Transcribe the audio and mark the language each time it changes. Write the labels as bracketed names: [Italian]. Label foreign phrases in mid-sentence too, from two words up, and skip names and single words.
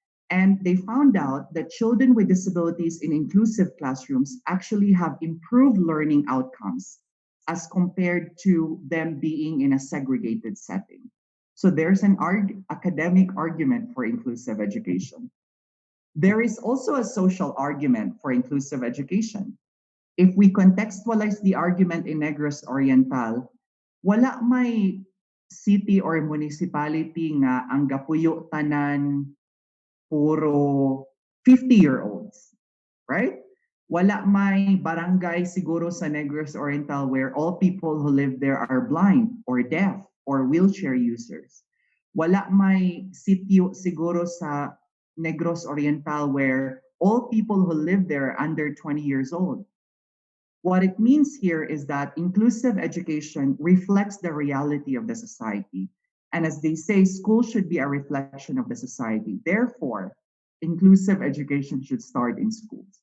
[English] And they found out that children with disabilities in inclusive classrooms actually have improved learning outcomes as compared to them being in a segregated setting. So there's an academic argument for inclusive education. There is also a social argument for inclusive education. If we contextualize the argument in Negros Oriental, [Cebuano] wala may [English] city or municipality [Cebuano] nga ang gapuyo tanan puro [English] 50-year-olds, right? [Cebuano] Wala may barangay siguro sa [English] Negros Oriental where all people who live there are blind or deaf or wheelchair users. [Cebuano] Wala may sitio siguro sa [English] Negros Oriental where all people who live there are under 20 years old. What it means here is that inclusive education reflects the reality of the society. And as they say, school should be a reflection of the society. Therefore, inclusive education should start in schools.